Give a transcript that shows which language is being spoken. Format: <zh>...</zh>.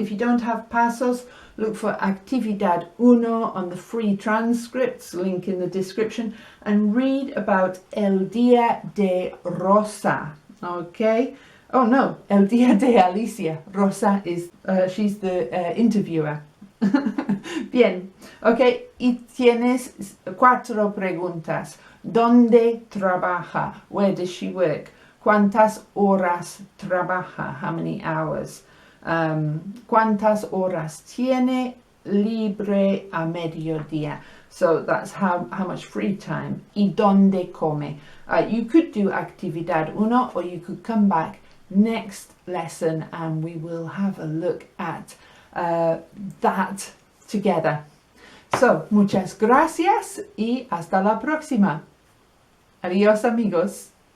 <en>If you don't have Pasos, look for actividad 1 on the free transcripts, link in the description, and read about</en> <es>el día de Rosa,</es> <en>okay? Oh no,</en> <es>el día de Alicia.</es> <en>Rosa is, she's the interviewer.</en> <es>Bien, ok, y tienes 4 preguntas. ¿Dónde trabaja?</es> <en>Where does she work?</en> <es>¿Cuántas horas trabaja?</es> <en>How many hours?</en> <es>¿Cuántas horas tiene libre a mediodía?</es> <en>So that's how much free time.</en> <es>¿Y dónde come?</es> <en>You could do actividad 1 or you could come back next lesson and we will have a look at that together.</en> <es>So, muchas gracias y hasta la próxima. Adiós, amigos.</es>